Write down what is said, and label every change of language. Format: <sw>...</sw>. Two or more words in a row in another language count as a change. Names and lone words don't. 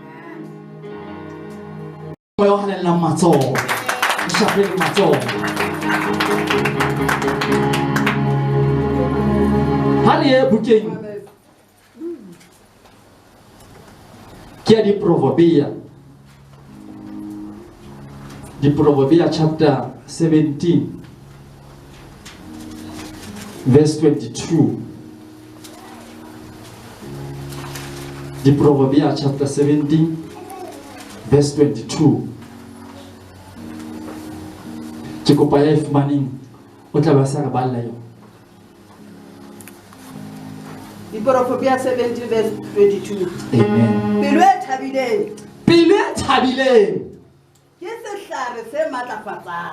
<st>Moya o hanellang matsoho, o shapele matsoho. Ha le ye bukeng ke ya Diproverbia</st> <en>chapter 17 verse 22.</en> <st>Diproverbia</st> <en>chapter 17 verse 22.</en> <st>Ke kopa ya ifumaneng o tla ba sa re balla yo.</st> <en>Proverbs 17 verse 22. Amen.</en> <st>Pelo e thabileng ke sehlare se matlafatsang.</st>